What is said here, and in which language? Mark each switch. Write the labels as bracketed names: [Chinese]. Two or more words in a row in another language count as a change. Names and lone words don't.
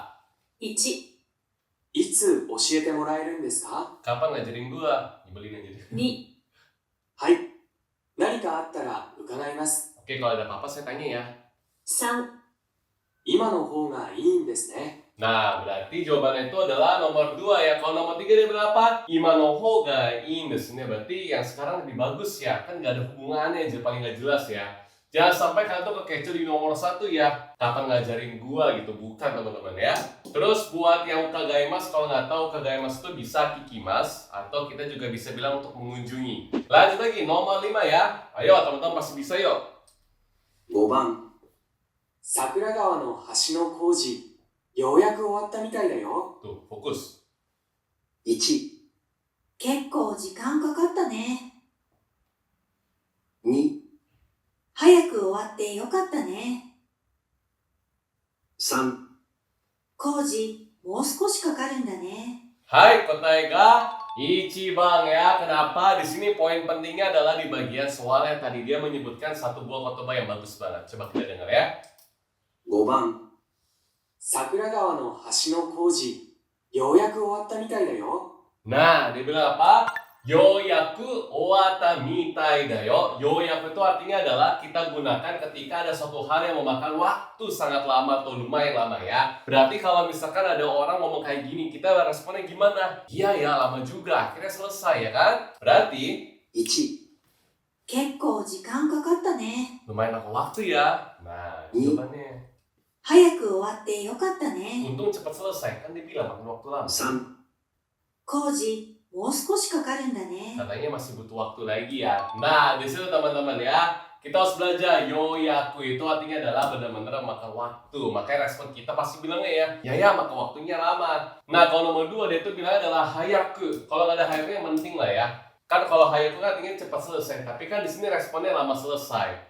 [Japanese] 1、いつ教えてもらえるんですか？ [Indonesian] Kapan ngajarin gua? Nyebelin aja deh. [Japanese] 2、はい。何かあったら伺います。 [Indonesian] Oke, kalau ada apa-apa saya tanya ya. [Japanese] 3、今の方がいいんですね。 [Indonesian] Nah, berarti jawabannya itu adalah nomor 2 ya. Kalau nomor 3 dia bilang apa? [Japanese] 今の方がいいですね. [Indonesian] Berarti yang sekarang lebih bagus ya. Kan nggak ada hubungannya aja, paling nggak jelas ya. Jangan sampai kalian tuh kekecoh di nomor 1 ya. Kapan ngajarin gua gitu, bukan teman-teman ya. Terus buat yang kagaimas, kalau nggak tahu kagaimas itu bisa kikimas atau kita juga bisa bilang untuk mengunjungi. Lanjut lagi, nomor 5 ya. Ayo teman-teman pasti bisa yuk. [Japanese] 5 番、桜川の橋の工事、ようやく終わったみたいだよ。 [Indonesian] Tuh, fokus. [Japanese] 1、結構時間かかったね。 2、早く終わってよかったね。 3、工事、もう少しかかるんだね。 [Indonesian] Hai, Kotaiga. Ichibang ya. Kenapa? Di sini poin pentingnya adalah di bagian soal yang tadi dia menyebutkan satu buah kotoba yang bagus banget. Coba kita dengar ya. [Japanese] 5 番、桜川の橋の工事、ようやく終わったみたいだよ。 [Indonesian] Nah, dia bilang apa? [Japanese] ようやく終わったみたいだよ. [Indonesian] Yoyaku itu artinya adalah kita gunakan ketika ada suatu hal yang memakan waktu sangat lama atau lumayan lama ya. Berarti kalau misalkan ada orang ngomong kayak gini, kita responnya gimana? Iya ya, lama juga. Akhirnya selesai ya kan? Berarti [Japanese] 1、結構時間かかったね。 [Indonesian] lumayan makan waktu ya. Nah, jawabannya. [Japanese] 早く終わってよかったね。 [Indonesian] Untung cepat selesai. Kan dia bilang makan waktu lama. [Japanese] 3、工事、もう少しかかるんだね。 [Indonesian] Katanya masih butuh waktu lagi ya. Nah, di situ teman-teman ya, kita harus belajar yoyaku itu artinya adalah benar-benar makan waktu. Makanya respon kita pasti bilangnya ya makan waktunya lama. Nah, kalau nomor 2 dia tuh bilangnya adalah hayaku. Kalau nggak ada hayaku yang penting lah ya. Kan kalau hayaku kan artinya cepat selesai, tapi kan di sini responnya lama selesai.